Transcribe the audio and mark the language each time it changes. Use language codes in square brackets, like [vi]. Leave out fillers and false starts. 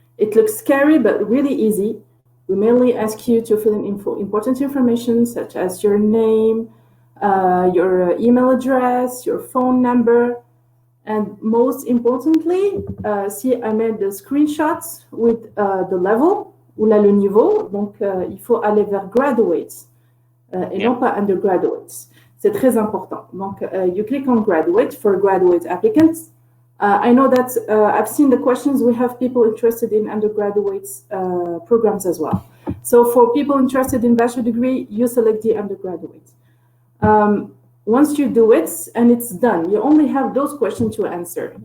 [en] It looks scary, but really easy. We mainly ask you to fill in important information such as your name, your email address, your phone number, and most importantly, see, I made the screenshots with the level, [fr] ou là le niveau. Donc, il faut aller vers graduates et non pas undergraduates. C'est très important. [en] Donc, you click on graduate for graduate applicants. I know that I've seen the questions. We have people interested in undergraduates programs as well. So for people interested in bachelor degree, you select the undergraduate. Once you do it and it's done, you only have those questions to answer.